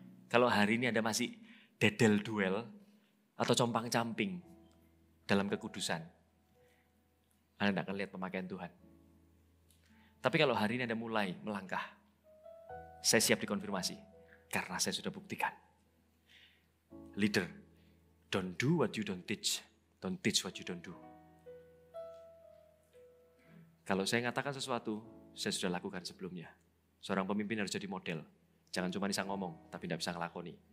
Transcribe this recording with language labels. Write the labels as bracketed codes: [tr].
[id] Kalau hari ini Anda masih dedel duel atau compang-camping dalam kekudusan, Anda tidak akan lihat pemakaian Tuhan. Tapi kalau hari ini Anda mulai melangkah, saya siap dikonfirmasi. Karena saya sudah buktikan. [en] Leader, don't do what you don't teach. Don't teach what you don't do. [id] Kalau saya mengatakan sesuatu, saya sudah lakukan sebelumnya. Seorang pemimpin harus jadi model. Jangan cuma bisa ngomong, tapi tidak bisa ngelakoni.